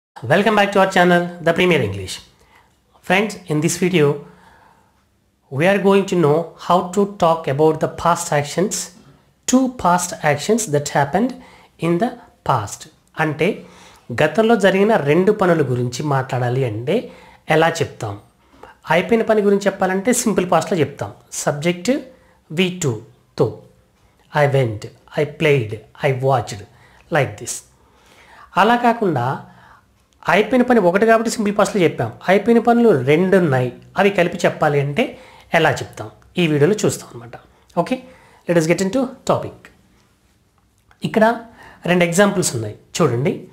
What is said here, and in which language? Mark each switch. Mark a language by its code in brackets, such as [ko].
[en] Welcome back to our channel, The Premier English. Friends, in this video, we are going to know how to talk about the past actions, two past actions that happened in the past. [te] అంటే గతంలో జరిగిన రెండు పనుల గురించి మాట్లాడాలి అంటే ఎలా చెప్తాం? అయిపోయిన పని గురించి చెప్పాలంటే సింపుల్ పాస్ట్లో చెప్తాం. [en] Subject V2 తో I went, I played, I watched like this. [te] అలా కాకుండా అయిపోయిన పని ఒకటి కాబట్టి సింపుల్ పాస్ట్లో చెప్పాం. అయిపోయిన పనులు రెండు ఉన్నాయి, అవి కలిపి చెప్పాలి అంటే ఎలా చెప్తాం ఈ వీడియోలో చూస్తాం అనమాట. Okay, [en] Let us get into topic. [te] ఇక్కడ రెండు ఎగ్జాంపుల్స్ ఉన్నాయి చూడండి.